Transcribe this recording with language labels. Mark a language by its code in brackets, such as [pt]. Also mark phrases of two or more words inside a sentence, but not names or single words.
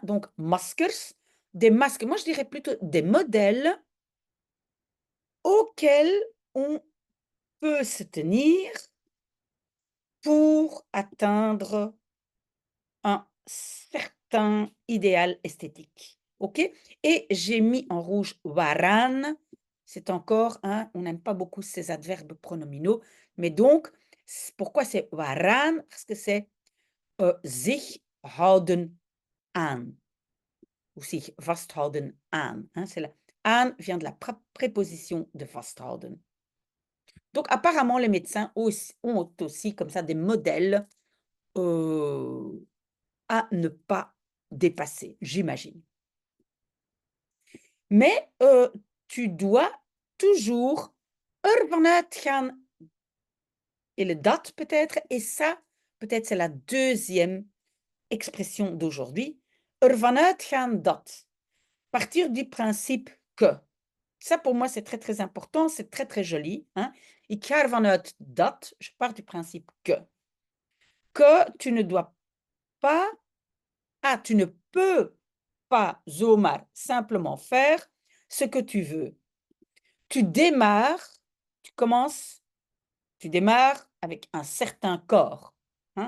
[fr] Donc maskers, des masques, moi je dirais plutôt des modèles auxquels on peut se tenir pour atteindre un certain idéal esthétique, OK? Et j'ai mis en rouge waran, c'est encore un on n'aime pas beaucoup ces adverbes pronominaux, mais donc pourquoi c'est waran? Parce que c'est, [nl] sich houden aan ou sich vasthouden aan, [fr] hein, c'est la aan vient de la préposition de vasthouden. Donc apparemment les médecins ont aussi comme ça des modèles, heu à ne pas dépasser, j'imagine. Mais, tu dois toujours [nl] ervan uitgaan [fr] et le dat peut-être et ça, peut-être c'est la deuxième expression d'aujourd'hui. [nl] Ervan uitgaan dat. [fr] Partir du principe que. Ça pour moi c'est très, très important, c'est très, très joli, hein. [nl] Ik ga ervan uit dat, [fr] je pars du principe que. Que tu ne dois pas tu ne peux pas zomaar simplement faire ce que tu veux. Tu démarres, tu commences, tu démarres avec un certain corps, hein.